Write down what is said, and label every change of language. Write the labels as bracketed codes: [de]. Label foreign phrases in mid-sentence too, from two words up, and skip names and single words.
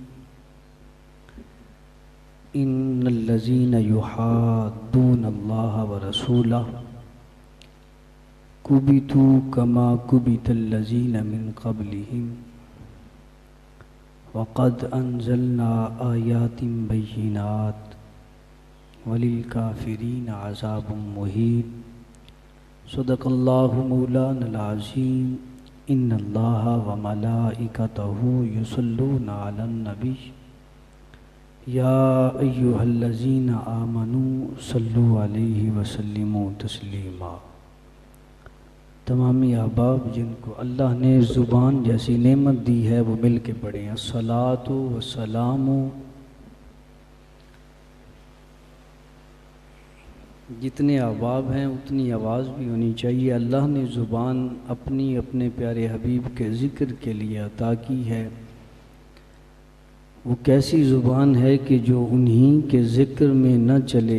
[ar] إن الذين يحادون الله ورسوله كبتوا كما كبت الذين من قبلهم وقد أنزلنا آيات بينات وللكافرين عذاب مهين. صدق الله مولانا العظيم. إن الله وملائكته يصلون على النبي يا أيها الذين آمنوا صلوا عليه وسلموا تسليما. [ur] تمامی احباب جن کو اللہ نے زبان جیسی نعمت دی ہے وہ مل کے پڑھیں [ar] الصلاة والسلام. [ur] جتنے احباب ہیں اتنی آواز بھی ہونی چاہیے. اللہ نے زبان اپنی اپنے پیارے حبیب کے ذکر کے لیے عطا کی ہے. وہ کیسی زبان ہے کہ جو انہی کے ذکر میں نہ چلے.